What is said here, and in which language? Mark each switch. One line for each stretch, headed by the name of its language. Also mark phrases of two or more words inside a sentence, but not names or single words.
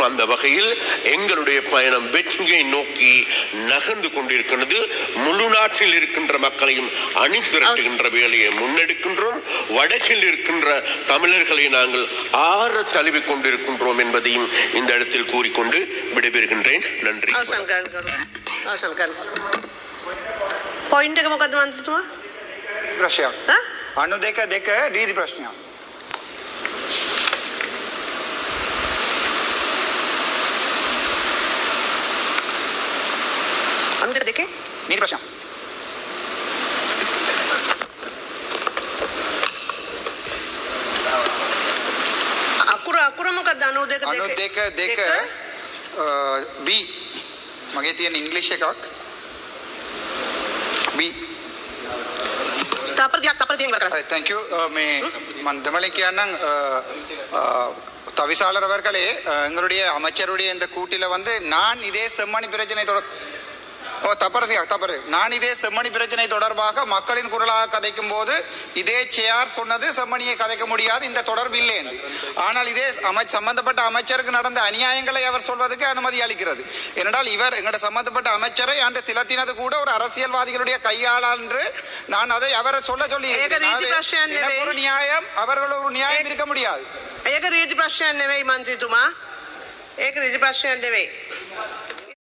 Tamil: அந்த வகையில் எங்களுடைய பயணம் வெற்றியை நோக்கி நகர்ந்து கொண்டிருக்கிறது. முழு நாட்டில் இருக்கின்ற மக்களையும் அணிதிரட்டுகின்ற வேலையை முன்னெடுக்கின்றோம். வடக்கில் இருக்கின்ற தமிழர்களை நாங்கள் ஆற தழுவி கொண்டிருக்கின்றோம் என்பதையும் இந்த இடத்தில் கூறிக்கொண்டு விடைபெறுகின்றேன். நன்றி.
Sinhala: පොයින්ට් එක මොකද්ද මන්ත්‍රීතුමා? ප්‍රශ්නයක්. අනු දෙක රීති ප්‍රශ්නයක්. අනු දෙක නීති ප්‍රශ්නයක්. අකුර මොකක්ද? අනු දෙක B මගේ තියෙන ඉංග්‍රීසි එකක් B.
English: Thank you.
Sinhala: මේ මම දෙමළෙන් කියන්නම්
Tamil: தவிசாளர் அவர்களே, எங்களுடைய அமைச்சருடைய இந்த கூட்டில வந்து நான் இதே செம்மணி பிரச்சனை நான் இதே செம்மணி பிரச்சனை தொடர்பாக மக்களின் குரலாக கதைக்கும் போது இதே சேர் சொன்னது செம்மணியை கதைக்க முடியாது, இந்த தொடர்பு இல்லை என்று. ஆனால் இதே சம்பந்தப்பட்ட அமைச்சருக்கு நடந்த அநியாயங்களை அவர் சொல்வதற்கு அனுமதி அளிக்கிறது. ஏனென்றால் இவர் எங்களோட சம்பந்தப்பட்ட அமைச்சரை அன்று திலத்தினது கூட ஒரு அரசியல்வாதிகளுடைய கையாளால் என்று நான் அதை அவரை சொல்லி ஒரு நியாயம், அவர்கள் ஒரு நியாயம் இருக்க முடியாது.
Sinhala: ඒක රීති ප්‍රශ්නයක් නෙවෙයි මන්ත්‍රීතුමා. ඒක රීති ප්‍රශ්නයක් නෙවෙයි.